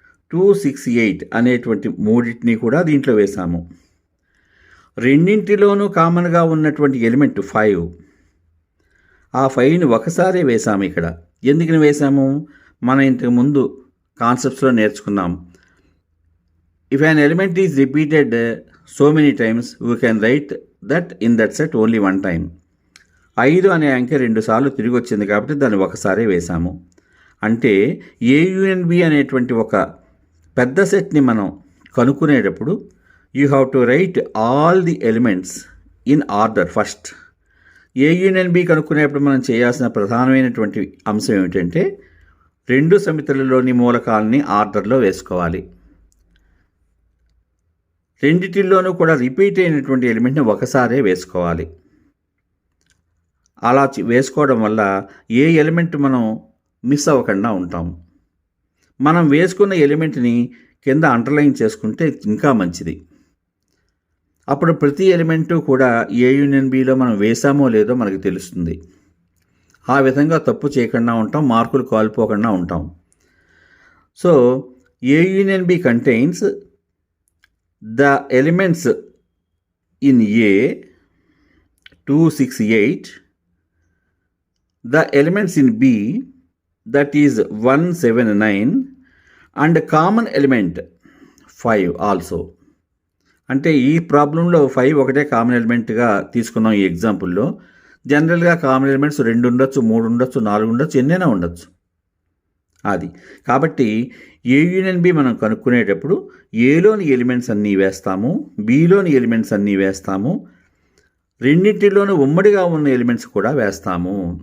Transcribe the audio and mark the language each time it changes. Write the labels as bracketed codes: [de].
[te] 2, 6, 8 అనేటువంటి మూడింటిని కూడా దీంట్లో వేసాము. రెండింటిలోనూ కామన్గా ఉన్నటువంటి ఎలిమెంట్ 5. ఆ 5ని ఒకసారి వేసాము ఇక్కడ. ఎందుకని వేసాము, మనం ఇంతకు ముందు కాన్సెప్ట్స్లో నేర్చుకున్నాం. [en] If an element is repeated so many times, we can write that in that set only one time. [te] 5 అనే అంకె 2 సార్లు తిరిగి వచ్చింది కాబట్టి దాన్ని ఒకసారి వేసాము. అంటే ఏ యూనియన్ బి అనేటువంటి ఒక పెద్ద సెట్ని మనం కనుక్కునేటప్పుడు [en] You have to write all the elements in order first. [te] ఏ union B కనుక్కునేటప్పుడు మనం చేయాల్సిన ప్రధానమైనటువంటి అంశం ఏమిటంటే 2 సమితులలోని మూలకాలని ఆర్డర్లో వేసుకోవాలి. రెండిటిల్లోనూ కూడా రిపీట్ అయినటువంటి ఎలిమెంట్ని ఒకసారే వేసుకోవాలి. అలా వేసుకోవడం వల్ల ఏ ఎలిమెంట్ మనం మిస్ అవ్వకుండా ఉంటాం. మనం వేసుకున్న ఎలిమెంట్ని కింద అండర్లైన్ చేసుకుంటే ఇంకా మంచిది. అప్పుడు ప్రతి ఎలిమెంటు కూడా ఏ యూనియన్ బిలో మనం వేసామో లేదో మనకు తెలుస్తుంది. ఆ విధంగా తప్పు చేయకుండా ఉంటాం, మార్కులు కోల్పోకుండా ఉంటాం. [en] So A union B contains the elements in A 2, 6, 8, the elements in B that is 1, 7, 9 and common element 5 also. [te] అంటే ఈ ప్రాబ్లంలో 5 ఒకటే కామన్ ఎలిమెంట్గా తీసుకున్నాం. ఈ ఎగ్జాంపుల్లో జనరల్గా కామన్ ఎలిమెంట్స్ 2 ఉండొచ్చు, 3 ఉండొచ్చు, 4 ఉండొచ్చు, ఎన్నైనా ఉండొచ్చు. అది కాబట్టి ఏ యూనియన్ బి మనం కనుక్కునేటప్పుడు ఏలోని ఎలిమెంట్స్ అన్నీ వేస్తాము, బిలోని ఎలిమెంట్స్ అన్నీ వేస్తాము, రెండింటిలోనూ ఉమ్మడిగా ఉన్న ఎలిమెంట్స్ కూడా వేస్తాము.